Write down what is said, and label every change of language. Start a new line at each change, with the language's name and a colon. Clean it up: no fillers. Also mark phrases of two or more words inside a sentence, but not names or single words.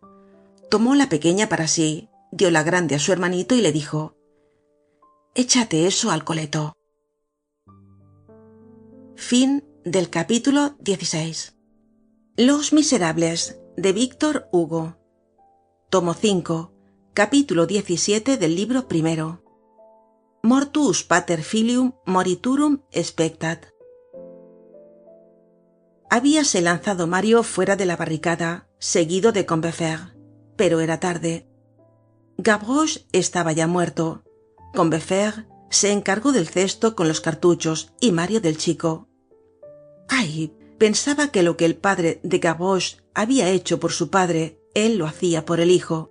Spanish: Tomó la pequeña para sí, dio la grande a su hermanito y le dijo: échate eso al coleto. Fin del capítulo 16. Los Miserables, de Víctor Hugo. Tomo 5, capítulo 17 del libro primero.
Latin: Mortuus pater filium moriturum expectat.
Spanish: Habíase lanzado Mario fuera de la barricada, seguido de Combeferre, pero era tarde. Gavroche estaba ya muerto. Combeferre se encargó del cesto con los cartuchos y Mario del chico. Ay, pensaba que lo que el padre de Gavroche había hecho por su padre, él lo hacía por el hijo.